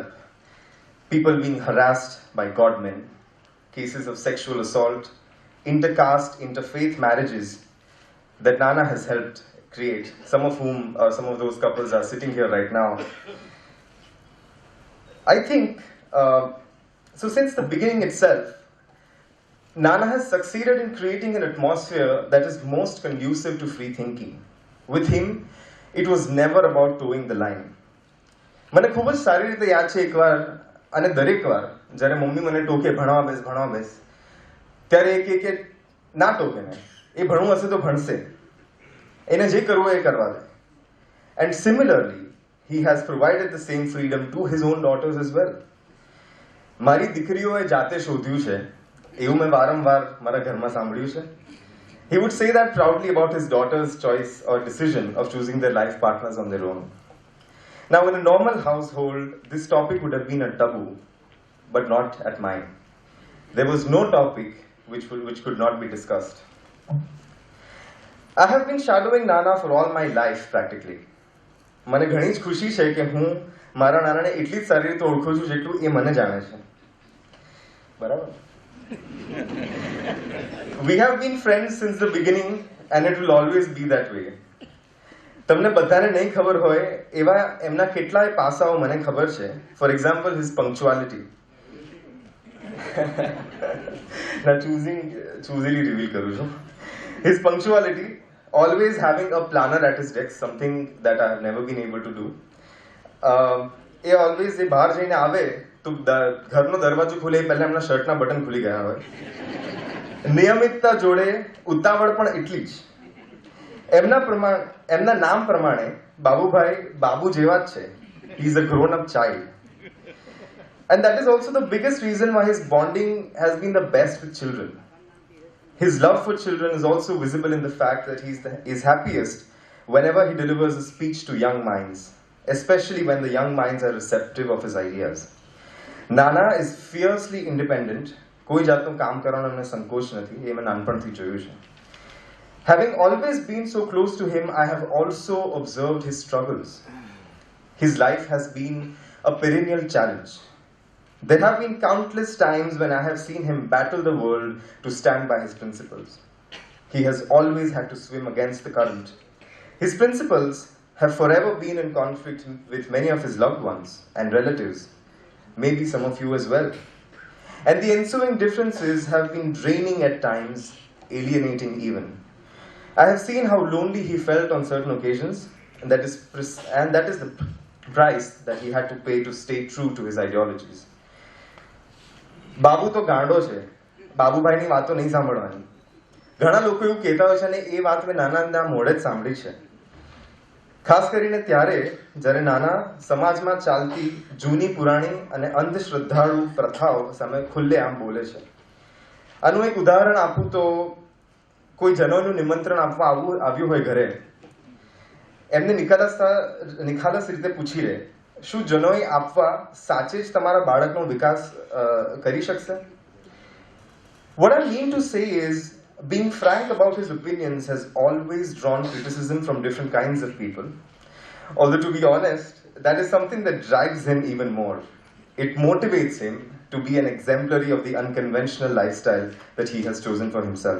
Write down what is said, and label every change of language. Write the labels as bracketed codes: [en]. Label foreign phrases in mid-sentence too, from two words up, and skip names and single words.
[en] People being harassed by godmen, cases of sexual assault, intercaste, interfaith marriages that Nana has helped create, some of those couples are sitting here right now. I think, so since the beginning itself, Nana has succeeded in creating an atmosphere that is most conducive to free thinking. With him, it was never about towing the line. [gu] મને ખૂબ જ સારી રીતે યાદ છે એકવાર અને દરેક વાર જ્યારે મમ્મી મને ટોકે ભણવા બેસ ત્યારે એ કે ના ટોકે ને, એ ભણવું હશે તો ભણશે, એને જે કરવું એ કરવા દે. [en] And similarly, he has provided the same freedom to his own daughters as well. [gu] મારી દીકરીઓએ જાતે શોધ્યું છે એવું મેં વારંવાર મારા ઘરમાં સાંભળ્યું છે. [en] He would say that proudly about his daughter's choice or decision of choosing their life partners on their own. Now, in a normal household, this topic would have been a taboo, but not at mine. There was no topic which could not be discussed. I have been shadowing Nana for all my life, practically. [gu] મને ઘણી જ ખુશી છે કે હું મારા નાનાને એટલી જ સારી રીતે ઓળખું છું જેટલું એ મને જાણે છે. બરાબર? [en] We have been friends since the beginning, and it will always be that way. [gu] તમને બધાને નહીં ખબર હોય એવા એમના કેટલાય પાસાઓ મને ખબર છે. [en] For example, his punctuality. Now choosily reveal [gu] કરું છું. [en] His punctuality, always having a planner at his desk, something that I have never been able to do. [gu] એ always એ બહાર જઈને આવે તો ઘરનો દરવાજો ખુલે પહેલા એમના શર્ટના બટન ખુલી ગયા હોય. નિયમિતતા જોડે ઉતાવળ પણ એટલી જ. એમના નામ પ્રમાણે બાબુભાઈ બાબુ જેવા જ છે. [en] He is a grown up child. And that is also the biggest reason why his bonding has been the best with children. His love for children is also visible in the fact that he is happiest whenever he delivers a speech to young minds, especially when the young minds are receptive of his ideas. Nana is fiercely independent, [gu] કોઈ જાતનું કામ કરવાનો એમને સંકોચ નથી, એ મેં નાનપણથી જોયું છે. [en] Having always been so close to him, I have also observed his struggles. His life has been a perennial challenge. There have been countless times when I have seen him battle the world to stand by his principles. He has always had to swim against the current. His principles have forever been in conflict with many of his loved ones and relatives, maybe some of you as well. And the ensuing differences have been draining at times, alienating even. I have seen how lonely he felt on certain occasions, and that is the price that he had to pay to stay true to his ideologies. [gu] બાબુ તો ગાંડો છે, બાબુભાઈની વાતો નહીં સાંભળવાની. ઘણા લોકો એવું કહેતા હોય છે અને એ વાત મેં નાના મોડે જ સાંભળી છે. ખાસ કરીને ત્યારે જ્યારે નાના સમાજમાં ચાલતી જૂની પુરાણી અને અંધશ્રદ્ધાળુ પ્રથાઓ સામે ખુલ્લેઆમ બોલે છે. આનું એક ઉદાહરણ આપું તો કોઈ જનોનું નિમંત્રણ આપવા આવ્યું હોય ઘરે, એમને નિખાલસ રીતે પૂછી લે, શું જનોઈ આપવા સાચે જ તમારા બાળકનો વિકાસ કરી શકશે? [en] What I mean to say is, being frank about his opinions has always drawn criticism from different kinds of people. Although to be honest, that is something that drives him even more. It motivates him to be an exemplary of the unconventional lifestyle that he has chosen for himself.